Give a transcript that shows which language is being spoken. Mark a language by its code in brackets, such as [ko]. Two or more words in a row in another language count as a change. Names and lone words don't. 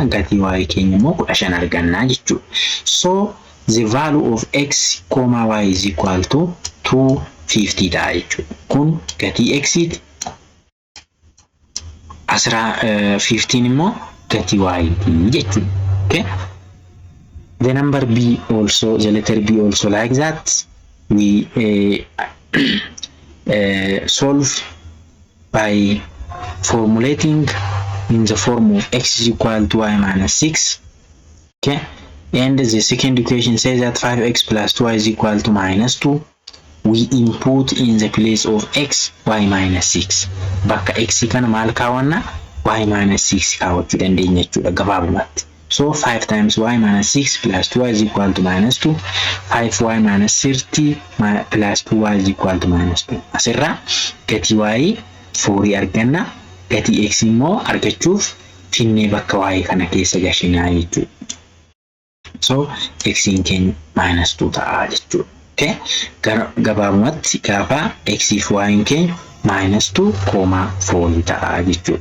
[om] Gatii y keenya immoo 15 argannaa jechuudha. [en] So the value of x, y is equal to 250 [om] ta'a jechuudha. Kun gatii x ti. 15 immoo gatii y ti jechuudha. Okay? [en] The number b also, the letter b also like that. We solve by formulating in the form of x is equal to y minus 6. Okay? And the second equation says that 5x plus 2y is equal to minus 2. We input in the place of x y minus 6. [om] Bakka x kana maal kaawwanna? [en] Y minus 6 [om] kaawwachuu dandeenya jechuudha gabaabumatti. [en] So 5 times y minus 6 plus 2y is equal to minus 2. 5y minus 30 plus 2y is equal to minus 2. [om] Asirraa gatii y 4 arganna. Gatii x immoo argachuuf finnee bakka y kana keessa gashinaa jechuudha. So x keenya minus 2 ta'a jechuudha. Okay? Gabaabumatti gaafa x fi y keenya minus 2,4 ta'a jechuudha.